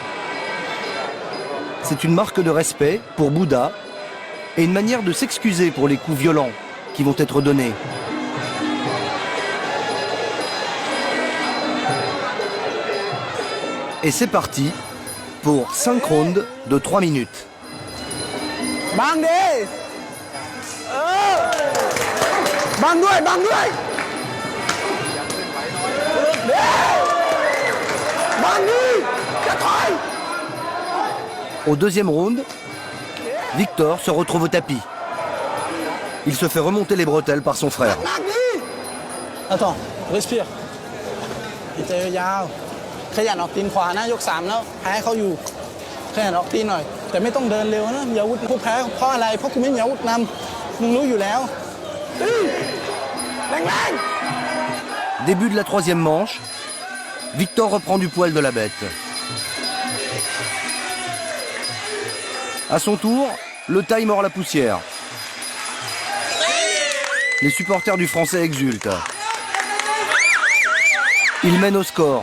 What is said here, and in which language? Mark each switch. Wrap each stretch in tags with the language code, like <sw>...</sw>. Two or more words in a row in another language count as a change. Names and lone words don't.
<fr>C'est une marque de respect pour Bouddha et une manière de s'excuser pour les coups violents qui vont être donnés. Et c'est parti pour 5 rounds de 3 minutes. Bang đi! Bang đuôi, bang đuôi! Bang đi! Chết thôi! Au deuxième round, Victor se retrouve au tapis. Il se fait remonter les bretelles par son frère. Attends, respire.</fr> <th>เจอยาวขยันออกตีนขวานะยก3แล้วแพ้เขาอยู่ขยันออกตีนหน่อยแต่ไม่ต้องเดินเร็วนะมีอาวุธผู้แพ้เพราะอะไรเพราะกูไม่มีอาวุธนำมึงรู้อยู่แล้วแรงๆ</th> <fr>Début de la troisième manche, Victor reprend du poil de la bête. À son tour, le Thaï mord la poussière. Les supporters du Français exultent. Il mène au score.</fr>